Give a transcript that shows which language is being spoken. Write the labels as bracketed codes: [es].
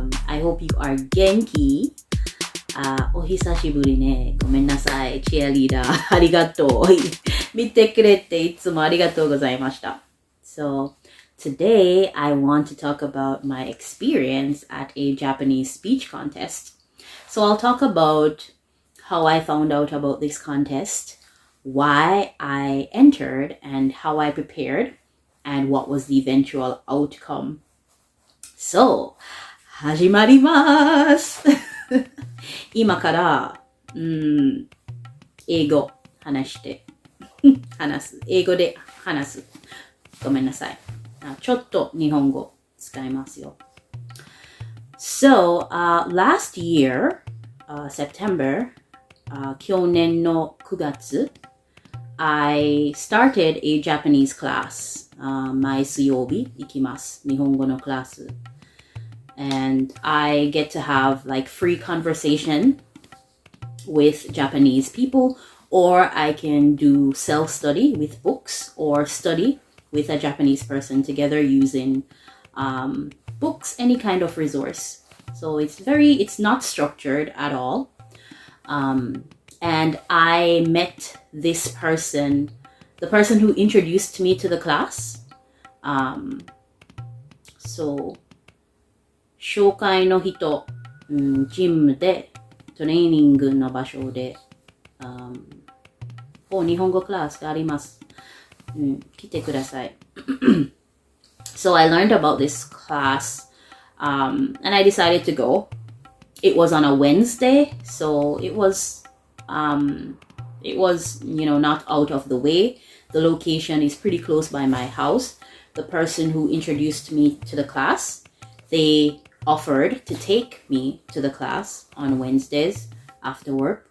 [en] I hope you are [ja] 元気。お久しぶりね。ごめんなさい。チアリーダー。ありがとう。見てくれていつもありがとうございました。 [en] So, today I want to talk about my experience at a Japanese speech contest. So, I'll talk about how I found out about this contest, why I entered, and how I prepared, and what was the eventual outcome. [ja] So, 始まります。今から、英語話す。英語で話す。ごめんなさい。ちょっと日本語使いますよ。 [en] So, last year, September, [ja] 去年の9月 [en] I started a Japanese class. [ja] 毎水曜日行きます。日本語のクラス。 [en] And I get to have like free conversation with Japanese people, or I can do self-study with books or study with a Japanese person together using books, any kind of resource. So it's not structured at all. And I met this person, the person who introduced me to the class. [ja] So, 紹介の人、ジムで、トレーニングの場所で、日本語クラスがあります。来てください。 [en] So I learned about this class, and I decided to go. It was on a Wednesday, so it was, not out of the way. The location is pretty close by my house. The person who introduced me to the class, they offered to take me to the class on Wednesdays after work.